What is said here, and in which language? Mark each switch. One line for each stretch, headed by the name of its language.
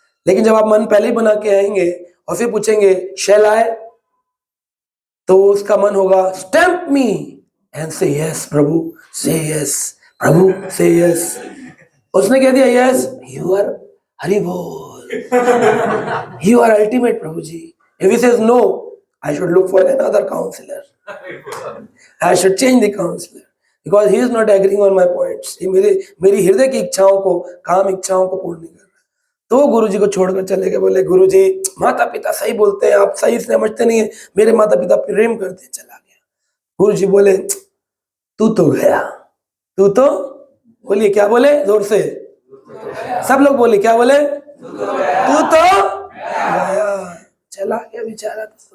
Hindi: लेकिन जब आप मन पहले ही बना के आएंगे और फिर पूछेंगे शैल आए, तो उसका मन होगा
English: stamp me and say yes
Hindi: प्रभु, से यस प्रभु, से यस। उसने कह दिया
English: Yes, you are Hari bol, you are ultimate Prabhuji. If he says no, I should look for another counselor. I should change the counselor because he is not agreeing on my points.
Hindi: ये मेरी हृदय की इच्छाओं को, काम इच्छाओं को पूर्ण नहीं कर रहा। तो गुरुजी को छोड़कर चले गए। बोले गुरुजी माता पिता सही बोलते हैं, आप सही समझते नहीं है, मेरे माता पिता प्रेम करते हैं। चला गया। गुरुजी बोले तू तो गया, तू तो, बोलिए क्या बोले जोर से, सब लोग बोले क्या बोले, तू तो गया, चला गया बेचारा।